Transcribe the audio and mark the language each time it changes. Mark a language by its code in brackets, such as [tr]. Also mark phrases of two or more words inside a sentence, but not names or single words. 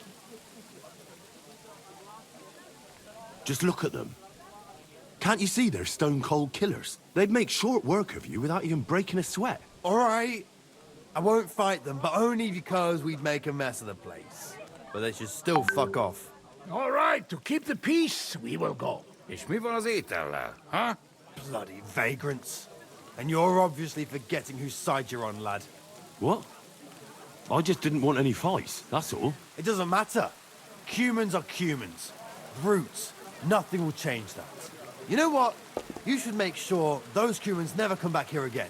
[en] Just look at them. Can't you see they're stone-cold killers? They'd make short work of you without even breaking a sweat. All right. I won't fight them, but only because we'd make a mess of the place. But they should still fuck off. All right, to keep the peace, we will go. [hu] És mi van az étellel, ha? [en] Bloody vagrants. And you're obviously forgetting whose side you're on, lad. What? I just didn't want any fights, that's all. It doesn't matter. Humans are humans. Brutes. Nothing will change that. You know what? You should make sure those humans never come back here again.